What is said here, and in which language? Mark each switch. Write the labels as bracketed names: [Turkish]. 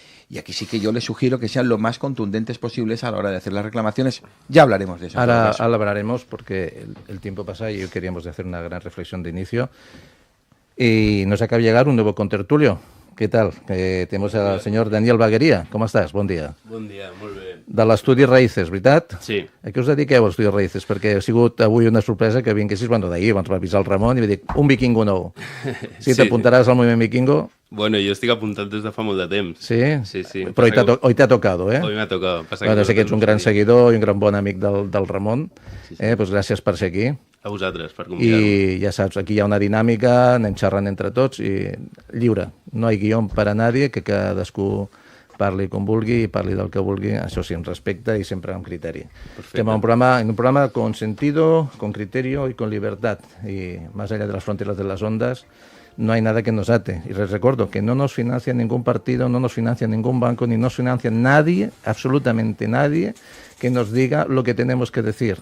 [Spanish] Y aquí sí que yo les sugiero que sean lo más contundentes posibles a la hora de hacer las reclamaciones. Ya hablaremos de eso. Ahora hablaremos porque el tiempo pasa y hoy queríamos hacer una gran reflexión de inicio. Y nos acaba de llegar un nuevo contertulio. [Catalan] Què tal? [Spanish] Tenemos al [Catalan] senyor Daniel Bagueria. Com estàs? Bon dia. Bon dia, molt bé. De l'estudi Raíces, veritat? Sí. A què us dediqueu, l'estudi Raíces? Perquè ha sigut avui una sorpresa que vinguessis, bueno, d'ahir, abans va avisar el Ramon i va dir, un vikingo nou. Sí, t'apuntaràs al moviment vikingo? Bueno, jo estic apuntat des de fa molt de temps. Sí? Sí, sí. Però [Spanish] hoy te ha tocado, eh? Hoy me ha tocado. [Catalan] Bueno, sé que ets un gran seguidor i un gran bon amic del Ramon. Sí, sí. [Spanish] Pues [Catalan] gràcies per ser aquí. A vosaltres, per convidar-me. I ja saps, aquí hi ha una dinàmica, anem xerrant entre tots i lliure. No hi ha guió per a [Spanish] nadie, [Catalan] que cadascú parli com vulgui i parli del que vulgui, això sí, amb respecte i sempre amb criteri. Perfecte. [Spanish] En un programa con sentido, con criterio y con libertad. Y más allá de las fronteras de las ondas, no hay nada que nos ate. Y les recuerdo que no nos financia ningún partido, no nos financia ningún banco, ni nos financia nadie, absolutamente nadie, que nos diga lo que tenemos que decir.